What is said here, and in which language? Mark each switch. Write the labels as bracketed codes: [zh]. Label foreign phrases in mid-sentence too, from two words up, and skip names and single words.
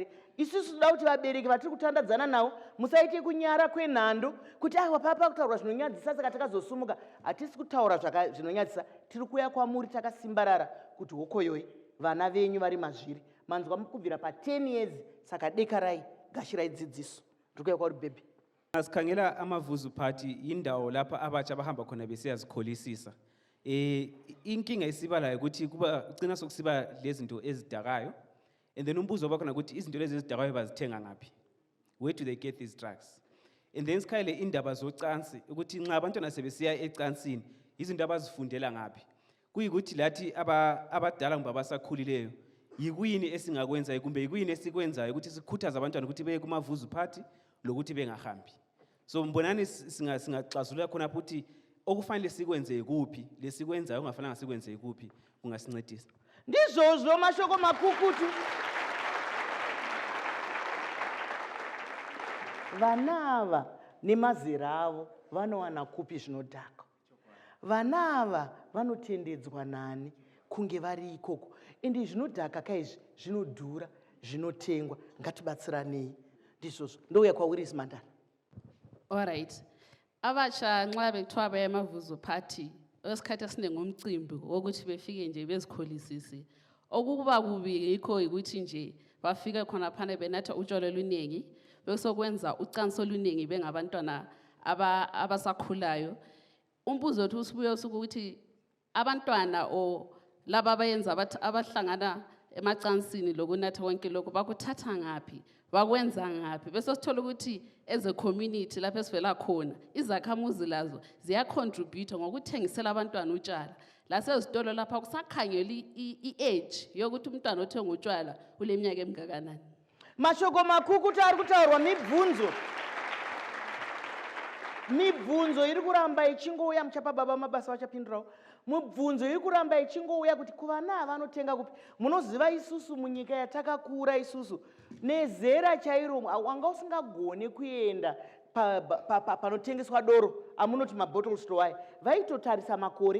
[sn] Isusu toda kuti vabereki vatiri kutandadzana navo musaite kunyara kwenhando kuti papa kutaura zvinonyadzisa saka takazosumuka. Hatisi kutaura zvinonyadzisa, tiri kuuya kwamuri takasimbarara kuti hokoyoi vana venyu vari mazviri manzwa kubvira pa10 years. Saka dekarai gashirai dzidziso. Ndiri kuuya kwauri bhebhi. [nd] Sikhangela amavuzu party indawo lapha abatsha bahamba khona besiyazikholisisa. Inkinga isibala ukuthi kuba ugcina sokusiba lezinto ezidakayo, [en] and then [nd] umbuzo wabakhona ukuthi izinto lezi ezidakayo bazithenga ngaphi, [en] where do they get these drugs? And then [nd] sikhayele indaba zocansi ukuthi nxa abantwana sebesiya ecansini izinto abazifundela ngaphi, kuyikuthi lathi abadala ngoba basakhulileyo yikuyini esingakwenza kumbe yikuyini esikwenzayo ukuthi sikhuthaze abantwana ukuthi beye kumavuzu party lokuthi bengahambi. So mbonani singaxazulula khona ukuthi okufanele sikwenze kuphi, lesikwenzayo ungafanele sikwenze kuphi kungasincedisa. [sn] Ndizvozvo mashoko makukutu. Vanava nemazera avo vanowana kupi zvinodhaka. Vanava vanotendedzwa nani kunge vari ikoko. Ende zvinodhaka kaizvi zvinodhura, zvinotengwa. Ngatibatsiranei. Ndizvozvo. Ndouya kwauri Simandana. [en] All right. [nd] Abatsha nxa bekuthiwa baya emavuzu party, esikhathi esiningi ngumcimbi wokuthi befike nje bezikholisise. Okukuba kubi yikho ukuthi nje bafike khona phana benatha utshwala oluningi, besokwenza ucansi oluningi bengabantwana abasakhulayo. Umbuzo wethu usibuye ukuthi abantwana o laba abayenza abahlangana emacansini lokunatha wonke lokho bakuthatha ngaphi, bakwenza ngaphi, bese sithola ukuthi [en] as a community [nd] lapho esivela khona izakhamuzi lazo ziyacontribute ngokuthengisela abantwana utshwala. Lasezitolo lapha kusakhangela i-age yokuthi umntwana othenga utshwala uleminyaka emngakanani. [sn] Mashoko makukutu ari kutaurwa mibvunzo. Mibvunzo iri kuramba ichingouya muchapa baba mabasa vachapindurawo. Mibvunzo iri kuramba ichingouya kuti kuvana vanotenga kupi. Munoziva isusu munyika yatakakura isusu nezera chairo wanga usingagone kuenda panotengeswa doro amunoti mabottle store vaitotarisa makore.